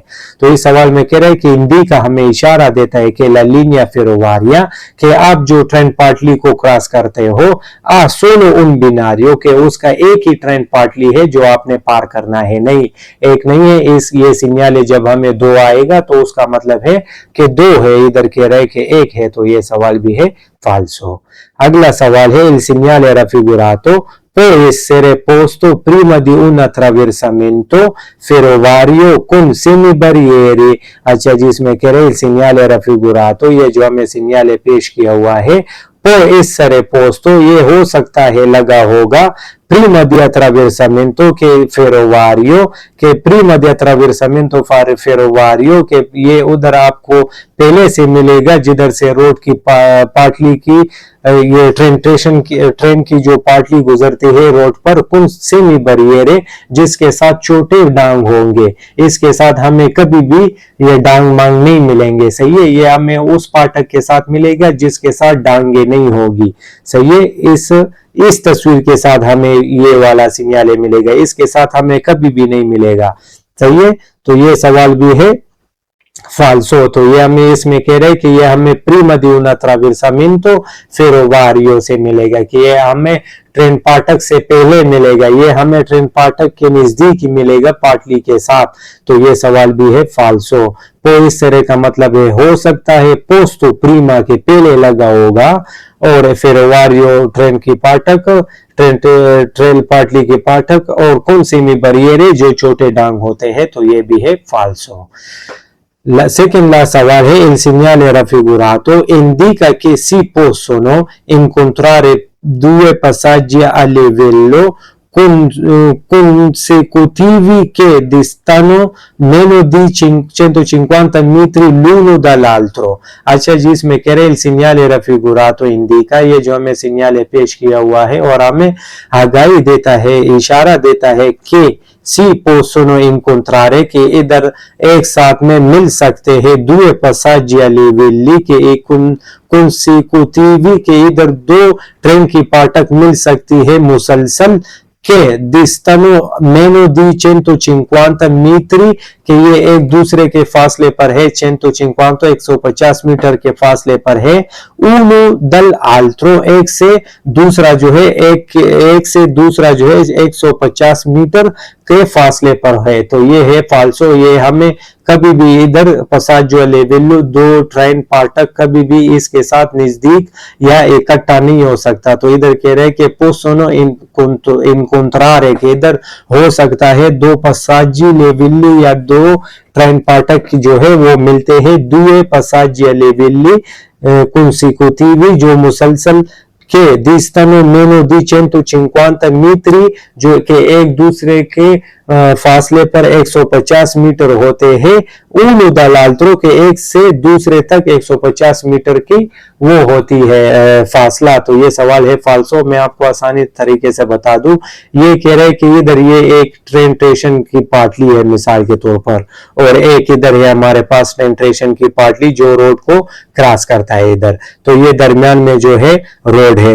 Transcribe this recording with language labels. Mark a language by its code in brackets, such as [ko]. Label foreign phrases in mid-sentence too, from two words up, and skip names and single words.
[hi] तो इस सवाल में कह रहा है कि हिंदी का हमें इशारा देता है कि [it] la linea ferroviaria, [hi] कि आप जो ट्रेन पाटली को क्रॉस करते हो, सोलो उन बिनारियों के उसका एक ही ट्रेन पाटली है जो आपने पार करना है, नहीं एक नहीं है। ये सिग्नल जब हमें दो आएगा तो उसका मतलब है कि दो है, इधर कह रहा है कि एक है, तो ये सवाल भी है falso। [it] अगला सवाल है il segnale raffigurato può essere posto prima di un attraversamento ferroviario con semibarriere। [hi] अच्छा जी, इसमें कह रहे [it] il segnale raffigurato, [hi] ये जो हमें सिग्नल पेश किया हुआ है, [it] può essere posto, [hi] ये हो सकता है लगा होगा, [it] prima di attraversamento के ferroviario, के prima di attraversamento ferroviario, [hi] के ये उधर आपको पहले से मिलेगा जिधर से रोड की पाटली की ये ट्रेन की जो पाटली गुजरती है रोड पर, [it] con semi barriere, [hi] जिसके साथ छोटे डांग होंगे, इसके साथ हमें कभी भी ये डांग मांग नहीं मिलेंगे। सही है, ये हमें उस पाठक के साथ मिलेगा जिसके साथ डांगे नहीं होगी। सही है, इस तस्वीर के साथ हमें ये वाला सिग्नल मिलेगा, इसके साथ हमें कभी भी नहीं मिलेगा। सही है, तो ये सवाल भी है फाल्सो। तो ये हमें इसमें कह रहे हैं कि ये हमें [it] prima di un attraversamento ferroviario [hi] से मिलेगा, कि ये हमें ट्रेन पाठक से पहले मिलेगा, ये हमें ट्रेन पाठक के नजदीक ही मिलेगा पाटली के साथ। तो ये सवाल भी है फाल्सो। तो इस तरह का मतलब है हो सकता है [it] posto prima [hi] के पहले लगा होगा, और फेरोवारियो ट्रेन की पाठक, ट्रेन पाटली के पाठक, और कौन सी में बरियरे जो छोटे डांग होते हैं, तो ये भी है फाल्सो। [it] Secondo la [hi] सवाल है [it] il segnale raffigurato indica che si possono incontrare due passaggi a livello consecutivi che distano meno di 150 metri l'uno dall'altro। [hi] अच्छा जी, इसमें कह रहे [it] il segnale raffigurato indica, [hi] ये जो हमें सिग्नल पेश किया हुआ है और हमें आगाही देता है, इशारा देता है कि [it] si possono incontrare, [hi] कि इधर एक साथ में मिल सकते हैं, [it] due passaggi a livelli, [hi] के एक consecutivi, के इधर दो ट्रेन की पाठक मिल सकती है मुसलसल, के [it] distano meno di 150 metri, [hi] कि ये एक दूसरे के फासले पर है, 150 मीटर के फासले पर है, [it] uno dall'altro, [hi] एक से दूसरा जो है, एक से दूसरा जो है 150 मीटर के फासले पर है। तो ये है फाल्सो। ये हमें कभी भी इधर [it] passaggio a livello, [hi] दो ट्रेन पाठक कभी भी इसके साथ नजदीक या इकट्ठा नहीं हो सकता। तो इधर कह रहे हैं कि [it] possono incontrare, [hi] कि इधर हो सकता है दो [it] passaggi livelli, [hi] या दो ट्रेन पाठक जो है वो मिलते हैं, [it] due passaggi a livelli consecutivi, [hi] जो मुसलसल के [it] distano meno di 150 metri, [hi] जो कि एक दूसरे के फासले पर 150 मीटर होते हैं, [it] uno dall'altro, [hi] के एक से दूसरे तक 150 मीटर की वो होती है फासला। तो ये सवाल है फाल्सो। मैं आपको आसानी तरीके से बता दूं, ये कह रहे हैं कि इधर ये एक ट्रेन स्टेशन की पाटली है मिसाल के तौर पर, और एक इधर है हमारे पास ट्रेन स्टेशन की पाटली जो रोड को क्रॉस करता है इधर, तो ये दरमियान में जो है रोड रोड है।